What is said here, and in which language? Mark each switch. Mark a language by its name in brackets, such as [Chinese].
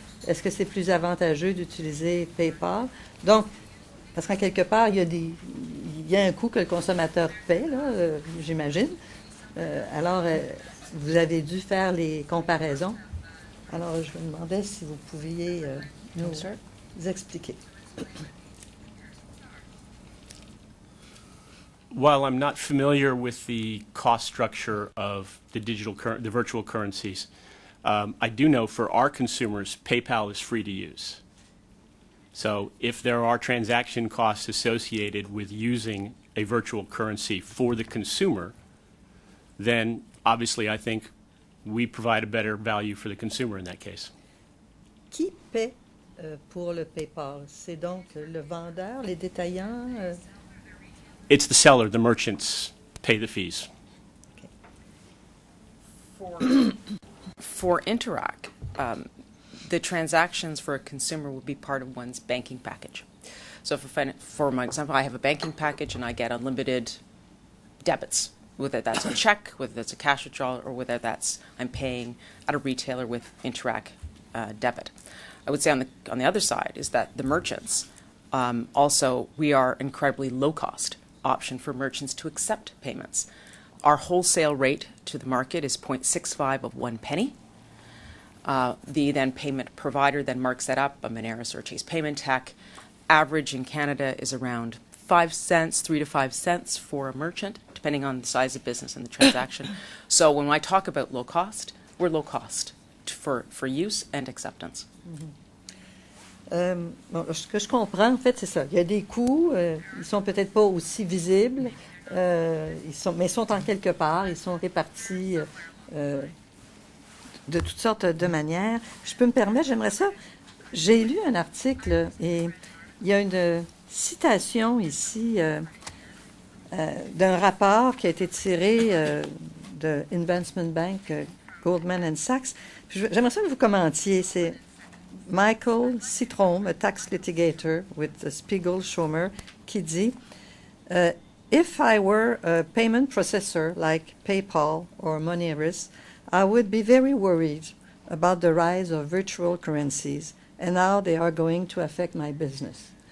[French] Est-ce que c'est plus avantageux d'utiliser PayPal? Donc, parce qu'en quelque part, il y a un coût que le consommateur paie, là, j'imagine. Alors, vous avez dû faire les comparaisons. Alors, je me demandais si vous pouviez nous expliquer. [English] While I'm not familiar with the cost structure of the virtual currencies, I do know for our consumers, PayPal is free to use. So if there are transaction costs associated with using a virtual currency for the consumer, then obviously I think we provide a better value for the consumer in that case. [French] Qui paie pour le PayPal? C'est donc le vendeur, les détaillants? [English] It's the seller, the merchants pay the fees. Okay. For Interact, the transactions for a consumer would be part of one's banking package. So for my example, I have a banking package and I get unlimited debits, whether that's a check, whether that's a cash withdrawal, or whether that's I'm paying at a retailer with Interact debit. I would say on the other side is that the merchants, also we are incredibly low cost option for merchants to accept payments. Our wholesale rate to the market is 0.65 of 1 penny. The then payment provider then marks that up, a Moneris or Chase Payment Tech. Average in Canada is around 5 cents, 3 to 5 cents for a merchant, depending on the size of business and the transaction. So when I talk about low cost, we're low cost for use and acceptance. Mm-hmm. [French] Bon, ce que je comprends, en fait, c'est ça. Il y a des coûts, ils sont peut-être pas aussi visibles, mais ils sont en quelque part, ils sont répartis de toutes sortes de manières. Je peux me permettre, j'aimerais ça. J'ai lu un article et il y a une citation ici d'un rapport qui a été tiré de Investment Bank, Goldman Sachs. J'aimerais ça que vous commentiez. C'est [English] Michael Citron, a tax litigator with the Spiegel Schomer, [French] qui dit [English] If I were a payment processor like PayPal or Moneris, I would be very worried about the rise of virtual currencies and how they are going to affect my business.